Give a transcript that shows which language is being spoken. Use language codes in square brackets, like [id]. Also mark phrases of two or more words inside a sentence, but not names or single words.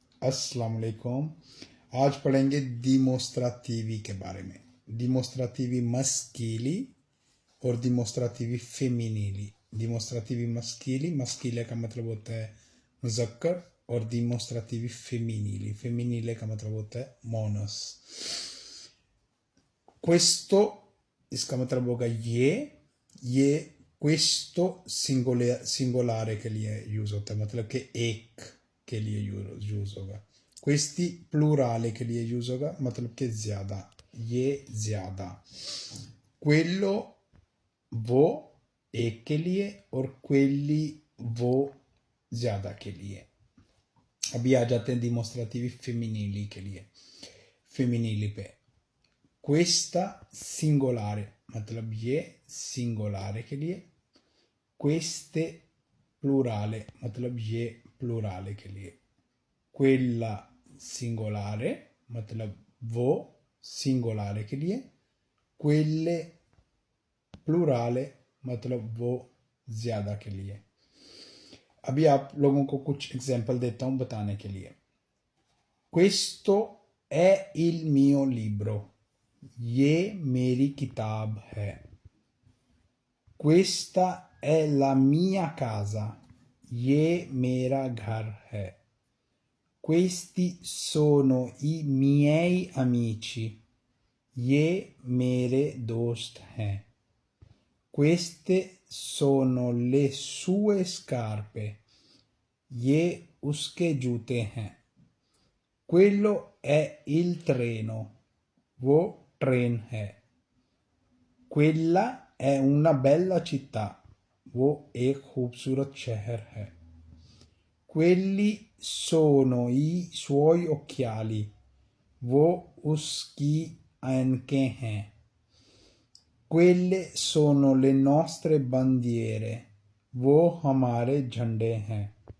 [hi] अस्सलाम वालेकुम। आज पढ़ेंगे dimostrativi के बारे में। [it] Dimostrativi maschili और dimostrativi femminili। Dimostrativi maschili, [hi] maschile का मतलब होता है मुज़क्कर और [it] dimostrativi femminili, [hi] femminile का मतलब होता है मोनस। Questo इसका मतलब होगा ये [it] questo singolare [hi] के लिए यूज होता है, मतलब कि एक के लिए यूज होगा। [it] questi plurale [hi] के लिए यूज होगा, मतलब कि ज्यादा, ये ज्यादा। quello वो एक के लिए और quelli वो ज्यादा के लिए। अभी आ जाते हैं [it] dimostrativi femminili [hi] के लिए, femminili पे। [it] questa singolare [hi] मतलब ये सिंगुलरे के लिए, [it] queste plurale [hi] मतलब ये प्लूराले के लिए, [it] quella singolare [hi] मतलब वो सिंगुलरे के लिए, [it] quelle plurale [hi] मतलब वो ज्यादा के लिए। अभी आप लोगों को कुछ एग्जांपल देता हूं बताने के लिए। [it] Questo è il mio libro, [hi] ये मेरी किताब है। [it] Questa è la mia casa, [hi] ये मेरा घर है। [it] Questi sono i miei amici, [hi] ये मेरे दोस्त हैं। [it] Queste sono le sue scarpe, [hi] ये उसके जूते हैं। [it] Quello è il treno, [hi] वो ट्रेन है। [it] Quella è una bella città, [hi] वो एक खूबसूरत शहर है। [it] Quelli sono i suoi occhiali, [hi] वो उसकी ऐनकें हैं। [it] Quelle sono le nostre bandiere, [hi] वो हमारे झंडे हैं।